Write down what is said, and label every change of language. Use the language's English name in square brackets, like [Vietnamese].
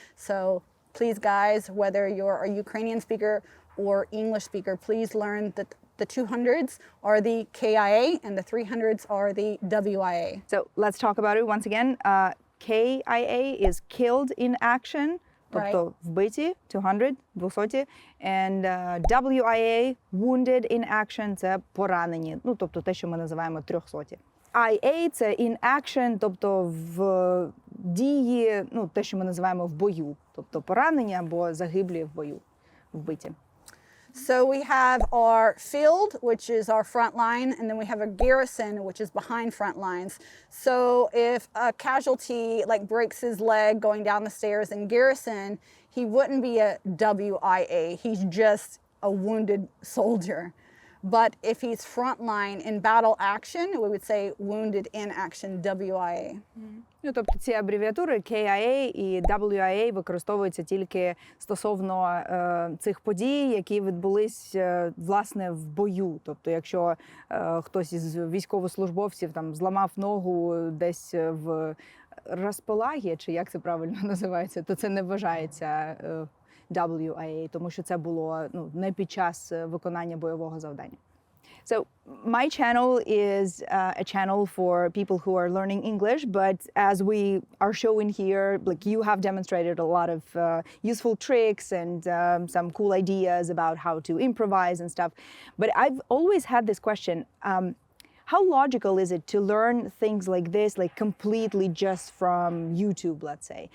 [English] So please, guys, whether you're a Ukrainian speaker or English speaker, please learn that the 200s are the KIA and the 300s are the WIA. So let's talk about it once again. KIA is killed in action, [Ukrainian] тобто вбиті, [English] 200, 200, and WIA, wounded in action, [Ukrainian] це поранені, ну, тобто те, що ми називаємо [English] 300. [Ukrainian] IA – це in action, тобто в дії, ну, те, що ми називаємо в бою, тобто поранені або загиблі в бою, вбиті. [English] So we have our field, which is our front line, and then we have a garrison, which is behind front lines. So if a casualty like breaks his leg going down the stairs in garrison, he wouldn't be a WIA. He's just a wounded soldier. But if he's frontline in battle action, we would say wounded in action, WIA. [Ukrainian] Ну, тобто ці абревіатури KIA і WIA використовуються тільки стосовно цих подій, які відбулись, власне, в бою. Тобто, якщо хтось із військовослужбовців там зламав ногу десь в розполаги, чи як це правильно називається, то це не вважається WIA, тому що це було не під час виконання бойового завдання. [English] So my channel is a channel for people who are learning English, but as we are showing here, like you have demonstrated a lot of useful tricks and some cool ideas about how to improvise and stuff. But I've always had this question, how logical is it to learn things like this, like completely just from YouTube, let's say?